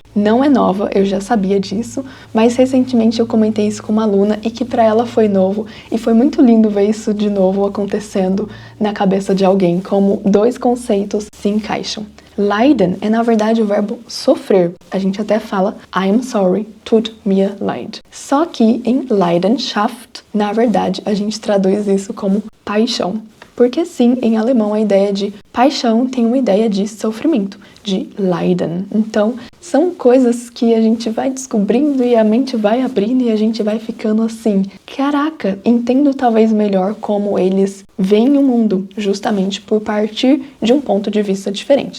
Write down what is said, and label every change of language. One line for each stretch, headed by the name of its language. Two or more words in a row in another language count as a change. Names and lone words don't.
Portuguese: Não é nova, eu já sabia disso, mas recentemente eu comentei isso com uma aluna e que pra ela foi novo e foi muito lindo ver isso de novo acontecendo na cabeça de alguém, como dois conceitos se encaixam. Leiden é, na verdade, o verbo sofrer. A gente até fala
English: I'm sorry,
German: tut mir leid.
Portuguese: Só que em Leidenschaft, na verdade, a gente traduz isso como paixão. Porque sim, em alemão a ideia de paixão tem uma ideia de sofrimento, de Leiden. Então, são coisas que a gente vai descobrindo e a mente vai abrindo e a gente vai ficando assim: caraca, entendo talvez melhor como eles veem o mundo, justamente por partir de um ponto de vista diferente.